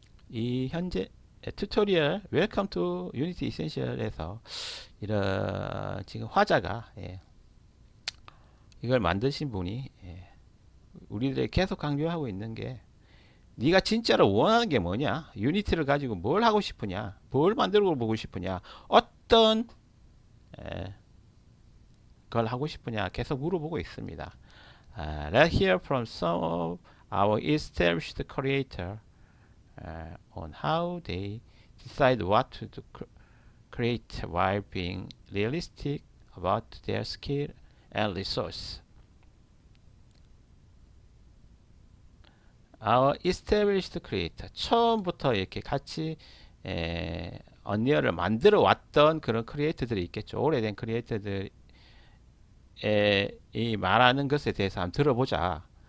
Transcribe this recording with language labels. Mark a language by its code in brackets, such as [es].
[ko] 이 현재 튜토리얼 Welcome to Unity Essential에서 이런 지금 화자가 이걸 만드신 분이 우리들에게 계속 강조하고 있는 게 네가 진짜로 원하는 게 뭐냐? 유니티를 가지고 뭘 하고 싶으냐? 뭘 만들고 보고 싶으냐? 어떤 걸 하고 싶으냐? 계속 물어보고 있습니다. [en] Let's hear from some of our established creators on how they decide what to create while being realistic about their skill and resource. Our established creator. [ko] 처음부터 이렇게 같이 언리얼을 만들어 왔던 그런 크리에이터들이 있겠죠. 오래된 크리에이터들이 이 말하는 것에 대해서 한번 들어보자.